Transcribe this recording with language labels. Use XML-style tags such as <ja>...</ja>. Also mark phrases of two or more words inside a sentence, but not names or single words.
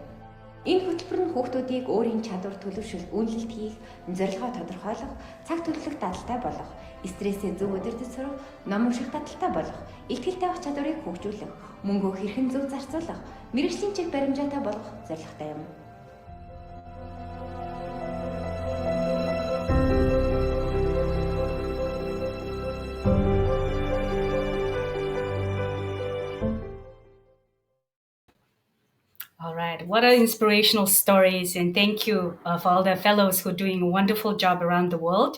<mn>Энэ хөтөлбөр нь хүүхдүүдийг өөрийн чадвар төлөвшөл, үнэлэлт хийх, зорилгоо тодорхойлох, цаг төлөвлөх дадалтай болгох, стрессээ зөв удирдах сурах, ном унших дадалтай болгох, ихтгэлтэй авах чадварыг хөгжүүлэх, мөнгөө хэрхэн зөв зарцуулах, мэргэжлийн чиг баримжаатай болгох зорилготой юм.</mn> <en>All right, what are inspirational stories, and thank you for all the fellows who are doing a wonderful job around the world.</en>